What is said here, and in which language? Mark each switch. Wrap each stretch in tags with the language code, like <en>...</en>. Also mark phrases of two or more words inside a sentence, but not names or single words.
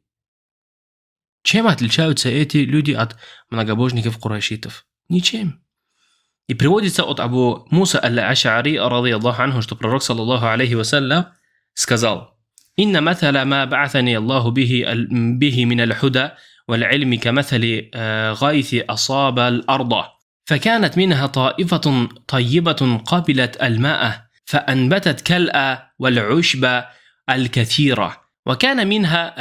<ru>Чем отличаются эти люди от многобожников курайшитов? Ничем. И приводится от Абу Муса аль-Аш'ари,</ru> <ar>رضي الله عنه,</ar> <ru>что пророк,</ru> <ar>صلى الله عليه وسلم,</ar> <ru>сказал:</ru> <ar>«إن مثل ما بعثني الله به من الهدى والعلم كمثل غيث أصاب الأرض فكانت منها طائفة طيبة قبلت الماء فأنبتت كالأ والعشب الكثيرة وكان منها</ar>